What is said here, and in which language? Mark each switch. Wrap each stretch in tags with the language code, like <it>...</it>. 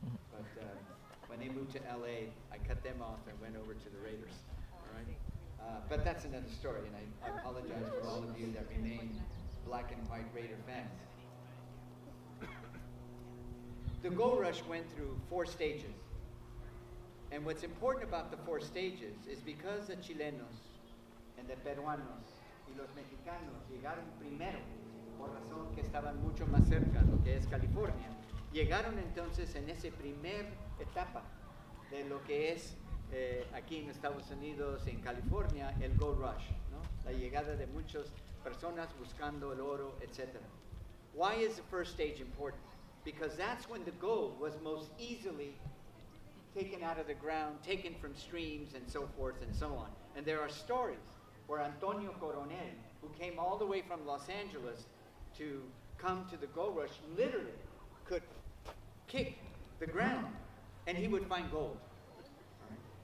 <en>But when they moved to LA, I cut them off and went over to the Raiders. All right? But that's another story, and I apologize for all of you that remain black and white Raider fans. The gold rush went through 4 stages. And what's important about the 4 stages is because the Chilenos and the Peruanos</en> <es>y los Mexicanos llegaron primero, por razón que estaban mucho más cerca de lo que es California, llegaron entonces en esa primer etapa de lo que es aquí en Estados Unidos, en California, el gold rush, ¿no? La llegada de muchas personas buscando el oro, etc.</es> <en>Why is the first stage important? Because that's when the gold was most easily taken out of the ground, taken from streams, and so forth and so on. And there are stories where Antonio Coronel, who came all the way from Los Angeles to come to the gold rush, literally could kick the ground and he would find gold. Right?</en>